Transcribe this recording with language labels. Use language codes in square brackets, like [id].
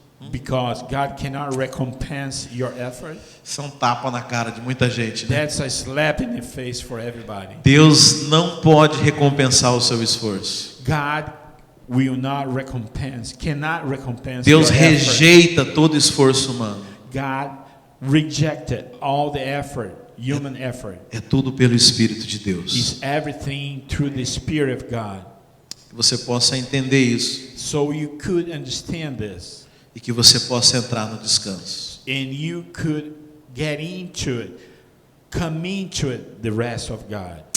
[en] Because God cannot recompense your effort. [pt] Isso é um tapa na cara de muita gente, né? [en] That's a slap in the face for everybody. [pt] Deus não pode recompensar o seu esforço. [en] God will not recompense, cannot recompense [pt] Deus [en] your effort. [pt] rejeita todo esforço humano. [en] God rejected all the effort, human effort. [pt] É tudo pelo Espírito de Deus. [en] It's everything through the Spirit of God. [pt] Que você possa entender isso [en] So you could understand this, [pt] e que você possa entrar no descanso. [en] and you could get into it, come into it, the rest of God.